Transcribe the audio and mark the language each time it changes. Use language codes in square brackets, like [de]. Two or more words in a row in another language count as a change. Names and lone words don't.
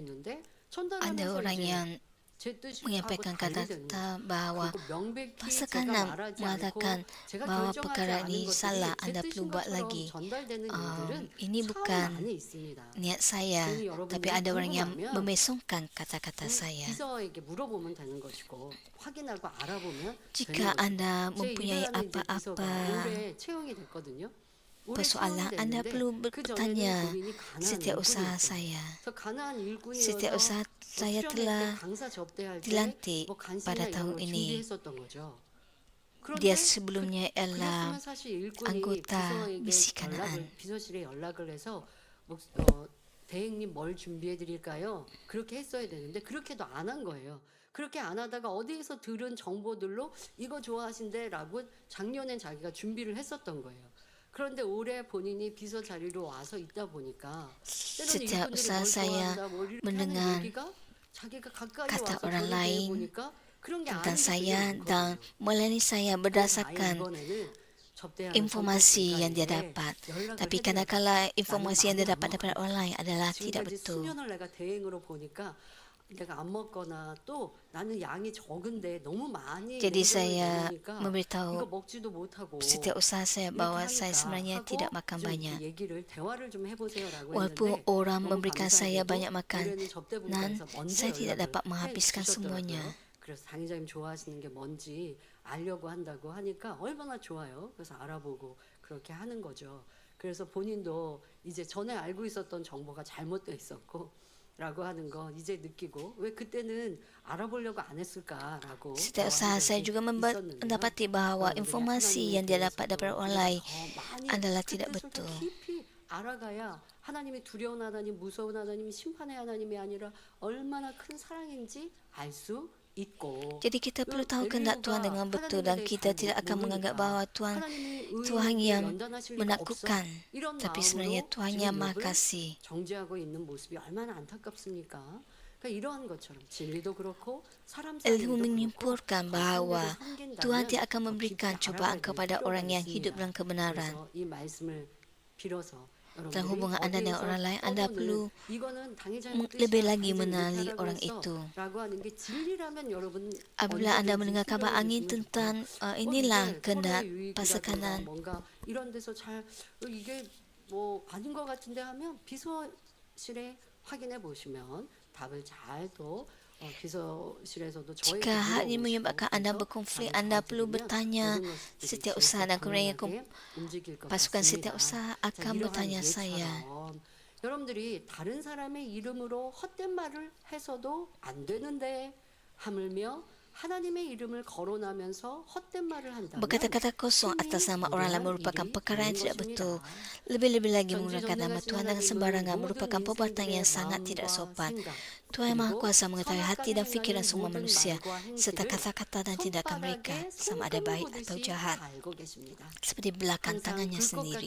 [ms] Ada [ko] 전달하면서 [ms] orang [ko] 이제 [ms] yang [ko] 제 뜻하고 [ms] menyampaikan [ko] 달리 되는 거예요. [ms] kata bahwa [ko] 그리고 명백히 [ms] pasal [ko] 제가 [ms] ke-6 [ko] 말하지 않고 [ms] mengatakan [ko] 제가 [ms] bahwa [ko] 결정하지 [ms] perkara [ko] 않은 [ms] ini [ko] 것들이 [ms] salah, [ko] 제 [ms] Anda [ko] 뜻인 [ms] perlu buat [ko] 것처럼 [ms] lagi. [ko] 전달되는 일들은 [ms] Ini [ko] 참 [ms] bukan [ko] 많이 있습니다. [ms] niat saya, [ko] 그러니 [ms] tapi [ko] 여러분들이 [ms] ada orang yang [ko] 궁금하면 [ms] memesongkan kata-kata saya. [ko] 비서에게 물어보면 되는 것이고 확인하고 알아보면 [ms] Jika [ko] 되는 [ms] Anda [ko] 거예요. 제 [ms] mempunyai [ko] 이베라는 이제 비서가 [ms] apa-apa [ko] 올해 채용이 됐거든요. 올해 [ms] persoalan, [ko] 채용이 [ms] Anda [ko] 됐는데 [ms] perlu [ko] 그 전에는 [ms] bertanya [ko] 본인이 가난한 [ms] setiap usaha [ko] 일꾼이었어요. [ms] saya. [ko] 그래서 가난한 [ms] Setiap [ko] 일꾼이어서 [ms] usaha saya [ko] 수련회 때 [ms] telah [ko] 강사 접대할 [ms] dilantik [ko] 때뭐 간식이나 [ms] pada [ko] 이런 [ms] tahun [ko] 걸 [ms] ini. [ko] 준비했었던 거죠. [ms] Dia [ko] 그런데 [ms] sebelumnya ialah [ko] 그랬으면 사실 일꾼이 [ms] anggota [ko] 비서에게 [ms] misi Kanaan. [ko] 비서실에 연락을 해서 대행님 뭘 준비해 드릴까요? 그렇게 했어야 되는데 그렇게도 안 한 거예요. 그렇게 안 하다가 어디에서 들은 정보들로 이거 좋아하신대라고 작년엔 자기가 준비를 했었던 거예요. 그런데 올해 본인이 비서 자리로 와서 있다 보니까 때로는 [ms] Setiap [ko] 일꾼들이 [ms] usaha [ko] 뭘 [ms] saya [ko] 좋아한다 뭐 이렇게 [ms] mendengar [ko] 하는 얘기가 자기가 가까이 [ms] kata [ko] 와서 [ms] orang [ko] 저를 [ms] lain [ko] 보니까 그런 게 [ms] tentang [ko] 아닌 게 되게 [ms] saya dan [ko] 많거든요. [ms] melayani saya [ko] 그래서 아예 [ms] berdasarkan [ko] 이번에는 접대하는 [ms] informasi yang dia [ko] 선택지가에 [ms] dapat. [ko] 연락을 [ms] Tapi [ko] 해드려요. [ms] kadang-kala informasi yang dia [ko] 나는 [ms] dapat daripada orang lain adalah tidak [ko] 지금까지 [ms] betul. [ko] 수년을 내가 대행으로 보니까 내가 안 먹거나 또 나는 양이 적은데 너무 많이 [ms] Jadi [ko] 냉장고에 [ms] saya [ko] 넣으니까 이거 [ms] memberitahu [ko] 먹지도 못하고 [ms] setiap usaha saya [ko] 이렇게 [ms] bahwa saya [ko] 하니까 [ms] sebenarnya [ko] 하고 [ms] tidak makan [ko] 좀 [ms] banyak. [ko] 얘기를 대화를 좀 해보세요라고 [ms] Walaupun [ko] 했는데 [ms] orang [ko] 너무 [ms] memberikan saya [ko] 감사하게도 [ms] banyak makan, [ko] 올해는 nan 접대분과에서 먼저 [ms] saya tidak [ko] 연락을 [ms] dapat menghabiskan [ko] 해주셨더라고요. [ms] semuanya. [ko] 그래서 당회장님 좋아하시는 게 뭔지 알려고 한다고 하니까 얼마나 좋아요. 그래서 알아보고 그렇게 하는 거죠. 그래서 본인도 이제 전에 알고 있었던 정보가 잘못돼 있었고 라고 하는 거 이제 느끼고 왜 그때는 알아보려고 안 했을까라고 [ms] Setiap usaha saya juga mendapati bahawa informasi yang dia dapat daripada orang lain adalah tidak betul. [ko] 깊이 알아가야 하나님이 두려운 하나님, 무서운 하나님, 심판의 하나님이 아니라 얼마나 큰 사랑인지 알 수 있고. [ms] Jadi kita perlu tahu kehendak Tuhan dengan betul dan kita tidak akan menganggap bahawa Tuhan yang menakutkan, tapi sebenarnya Tuhan yang Maha Kasih. [ko] 정죄하고 있는 모습이 얼마나 안타깝습니까? 그러니까 이러한 것처럼 진리도 그렇고 사람 [ms] Ilmu [ko] 사이도 [ms] menyimpulkan [ko] 그렇고 [ms] bahawa [ko] 상대를 [ms] Tuhan [ko] 섬긴다면 [ms] tidak akan [ko] 더 [ms] memberikan [ko] 깊이 [ms] cubaan [ko] 알아가야 될 [ms] kepada [ko] 필요가 [ms] orang yang [ko] 있습니다. [ms] hidup dalam kebenaran. [ko] 그래서 이 말씀을 빌어서 [ms] Dalam hubungan anda dengan orang lain, anda perlu [ko] 이거는 [ms] lebih lagi mengenali orang itu. Apabila anda mendengar kabar angin tentang inilah kehendak pasal kanan, [ko] 뭔가 이런 데서 잘 이게 뭐 아닌 것 같은데 하면 비서실에 확인해 보시면 답을 잘또 비서실에서도 저에게 [ms] jika hal ini [ko] 물어보시고 [ms] menyebabkan anda [ko] 그래서 [ms] berkonflik, [ko] 답을 [ms] anda [ko] 잘 [ms] perlu [ko] 드리면 [ms] bertanya [ko] 모든 것들이 [ms] setiap [ko] 진짜 [ms] usaha dan kemudian [ko] 건강하게 움직일 것 [ms] pasukan setiap [ko] 같습니다. [ms] usaha [ko] 자, [ms] akan [ko] 이러한 [ms] bertanya saya. [ko] 예처럼 여러분들이 다른 사람의 이름으로 헛된 말을 해서도 안 되는데 하물며 하나님의 이름을 거론하면서 헛된 말을 한다면 [ms] Berkata-kata kosong atas nama orang lain merupakan perkara yang tidak betul. Lebih-lebih lagi menggunakan nama Tuhan dengan sembarangan merupakan perbuatan yang sangat tidak sopan. Tuhan Yang Maha Kuasa mengetahui hati dan fikiran semua manusia, serta kata-kata dan tindakan mereka, sama ada baik atau jahat, seperti belakang tangannya sendiri.